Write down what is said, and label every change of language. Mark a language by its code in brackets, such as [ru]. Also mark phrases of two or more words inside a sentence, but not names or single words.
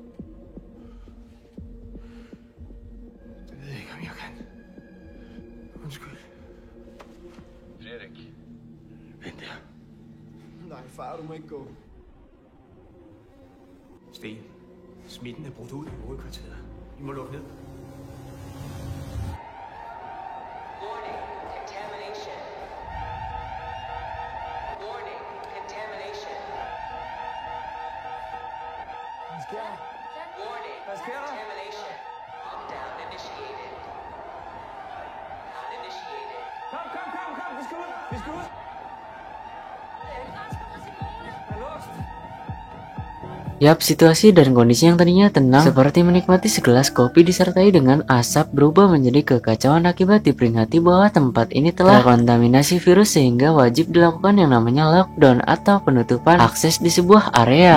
[da] Det ved jeg ikke, om jeg kan. Undskyld. Frederik. Vent der. Nej, far, du må ikke gå. Sten, smitten er brudt ud i hovedkvarteret. Vi må lukke ned. [en] Warning, contamination. Warning, contamination. Warning, contamination. Lockdown initiated. Not initiated. [da] Kom, vi skal ud! Vi skal ud! Er låst! [id] Yap, situasi dan kondisi yang tadinya tenang seperti menikmati segelas kopi disertai dengan asap berubah menjadi kekacauan akibat diperingati bahwa tempat ini telah terkontaminasi virus sehingga wajib dilakukan yang namanya lockdown atau penutupan akses di sebuah area.